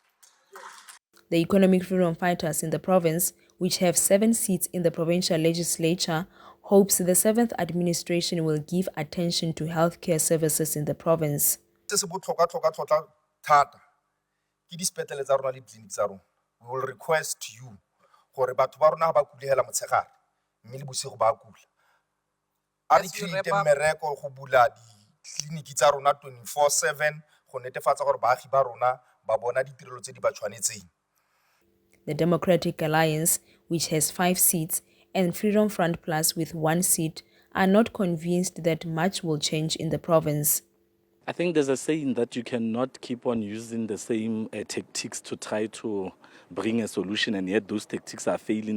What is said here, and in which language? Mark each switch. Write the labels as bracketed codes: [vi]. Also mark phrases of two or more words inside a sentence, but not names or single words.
[en] The economic freedom fighters in the province, which have 7 seats in the provincial legislature, hopes the 7th administration will give attention to healthcare services in the province. We will request you [tn] gore batho ba rona ba kulegela motshegare mme le bosigo ba kula a re create mmereko go bula ditleliniki tsa rona 24/7 go netefatsa gore baagi ba rona ba bona ditirelo tse di ba tshwanetseng. [en] The Democratic Alliance, which has 5 seats, and Freedom Front Plus with 1 seat, are not convinced that much will change in the province. I think there's a saying that you cannot keep on using the same tactics to try to bring a solution, and yet those tactics are failing.